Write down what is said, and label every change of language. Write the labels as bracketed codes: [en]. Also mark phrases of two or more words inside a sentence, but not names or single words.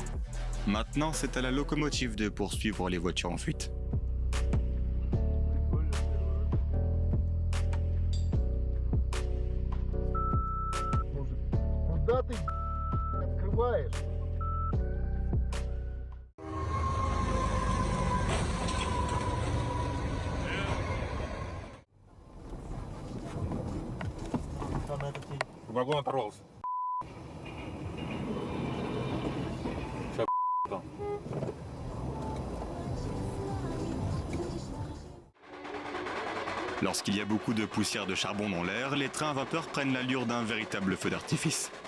[fr] Maintenant, c'est à la locomotive de poursuivre les voitures en fuite. [ru] Куда ты открываешь? Вагон оторвался. Сейчас там. [fr] Lorsqu'il y a beaucoup de poussière de charbon dans l'air, les trains à vapeur prennent l'allure d'un véritable feu d'artifice.